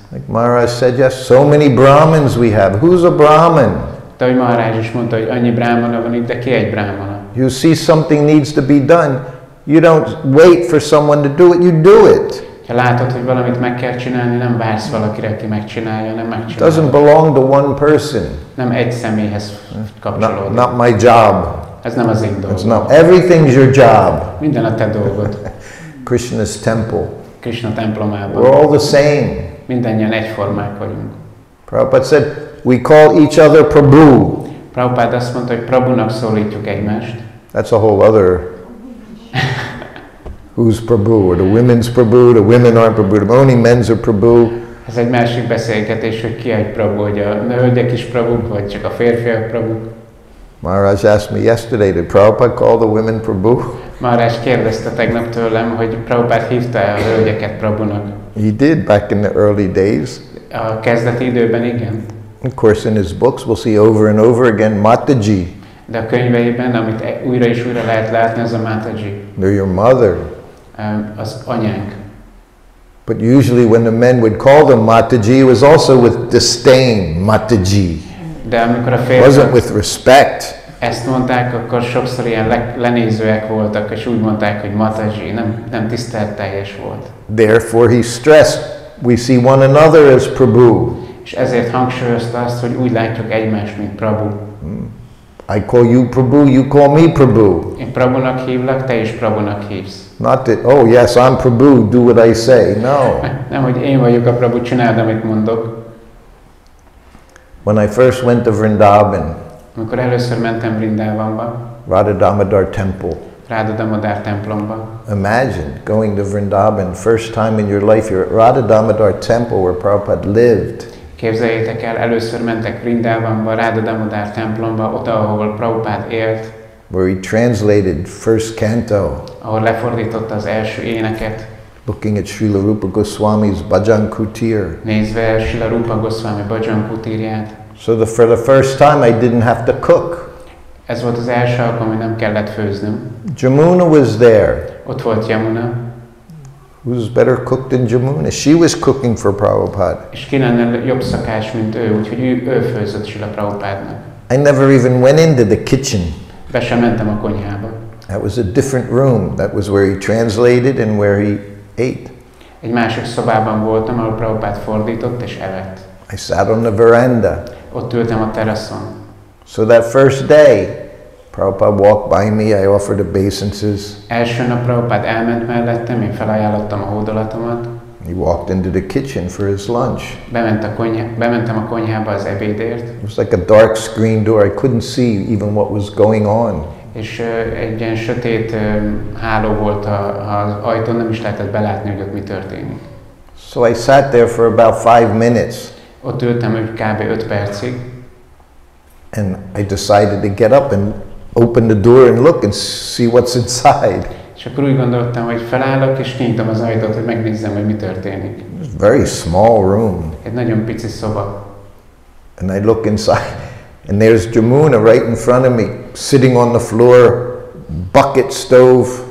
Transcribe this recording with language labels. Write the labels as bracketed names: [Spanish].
[English] Like Maharaj said, yes, so many Brahmins we have. Who's a Brahmin? [Hungarian] De hogy Maharaj is mondta, hogy annyi brahmana van itt, de ki egy brahmana? [English] You see something needs to be done. You don't wait for someone to do it, you do it. [Hungarian] Ha látod, hogy valamit meg kell csinálni, nem vársz valakire, aki megcsinálja, nem megcsinálja. [English] It doesn't belong to one person. [Hungarian] Nem egy személyhez kapcsolódik. [English] Not my job. [Hungarian] Ez nem az én dolgom. [English] It's not. Everything's your job. [Hungarian] Minden a te dolgod. [English] Krishna's temple. [Hungarian] Krishna templomában. [English] We're all the same. [Hungarian] Mindannyian egyformák vagyunk. [English] Prabhupada said, we call each other Prabhu. [Hungarian] Prabhupada azt mondta, hogy Prabhunak szólítjuk egymást. [English] That's a whole other... Who's Prabhu? Or the women's Prabhu? The women aren't Prabhu. The only men's are Prabhu. [Hungarian] Ez egy másik beszélgetés, hogy ki egy Prabhu, hogy a hölgyek is Prabhuk, vagy csak a férfiak Prabhuk. [English] Maharaj asked me yesterday, did Prabhupada call the women Prabhu? [Hungarian] Maharaj kérdezte tegnap tőlem, hogy Prabhupada hívta a hölgyeket Prabhunak. [English] He did back in the early days. [Hungarian] A kezdeti időben igen. [English] Of course, in his books we'll see over and over again Mataji. [Hungarian] De a könyveiben, amit újra és újra lehet látni, az a Mataji. [English] They're your mother. [Hungarian] Az anyánk. [English] But usually when the men would call them Mataji, it was also with disdain, Mataji. [Hungarian] De amikor a [English] It [Hungarian] férfiak [English] wasn't with respect. [Hungarian] ezt mondták, akkor sokszor ilyen lenézőek voltak, és úgy mondták, hogy Mataji, nem tiszteletteljes volt. [English] Therefore he stressed, we see one another as Prabhu. [Hungarian] És ezért hangsúlyozta azt, hogy úgy látjuk egymást, mint Prabhu. [English] I call you Prabhu, you call me Prabhu. [Hungarian] Én Prabhunak hívlak, te is Prabhunak hívsz. [English] Not that, oh yes, I'm Prabhu, do what I say. No. [Hungarian] Nem, hogy én vagyok a Prabhu, csináld, amit mondok. [English] When I first went to Vrindavan, [Hungarian] amikor először mentem Vrindavanba, [English] Vraja-dhama temple. [Hungarian] Vraja-dhama templomba. [English] Imagine going to Vrindavan, first time in your life, you're at Vraja-dhama temple where Prabhupada lived. [Hungarian] Képzeljétek el, először mentek Vrindavanba, Radha-damodar templomba, ott, ahol Prabhupád élt. [English] Where he translated first canto. [Hungarian] Ahol lefordította az első éneket. [English] Looking at Srila Rupa Goswami's Bhajan Kutir. [Hungarian] Nézve Srila Rupa Goswami Bhajan Kutirját. [English] So for the first time I didn't have to cook. [Hungarian] Ez volt az első alkalom, hogy nem kellett főznöm. [English] Jamuna was there. [Hungarian] Ott volt Yamuna. [English] Who's better cook than Jamuna? She was cooking for Prabhupada. [Hungarian] És ki lenne jobb szakás, mint ő, úgyhogy ő főzött Srila Prabhupádnak. [English] I never even went into the kitchen. [Hungarian] Be sem mentem a konyhába. [English] That was a different room. That was where he translated and where he ate. [Hungarian] Egy másik szobában voltam, ahol Prabhupád fordított és evett. [English] I sat on the veranda. [Hungarian] Ott ültem a teraszon. [English] So that first day, Prabhupada walked by me, I offered obeisances. [Hungarian] Első nap Prabhupád elment mellettem, én felajánlottam a hódolatomat. [English] He walked into the kitchen for his lunch. [Hungarian] Bementem a konyhába az ebédért. [English] It was like a dark screen door. I couldn't see even what was going on. [Hungarian] És egy ilyen sötét háló volt az ajtón, nem is lehetett belátni, hogy ott mi történik. [English] So I sat there for about 5 minutes. [Hungarian] Ott ültem úgy kb. 5 percig. [English] And I decided to get up and open the door and look and see what's inside. [Hungarian] És akkor úgy gondoltam, hogy felállok és kinyitom az ajtót, hogy megnézzem, hogy mi történik. [English] It was a very small room. [Hungarian] Egy nagyon pici szoba. [English] And I look inside and there's Jamuna right in front of me, sitting on the floor, bucket stove.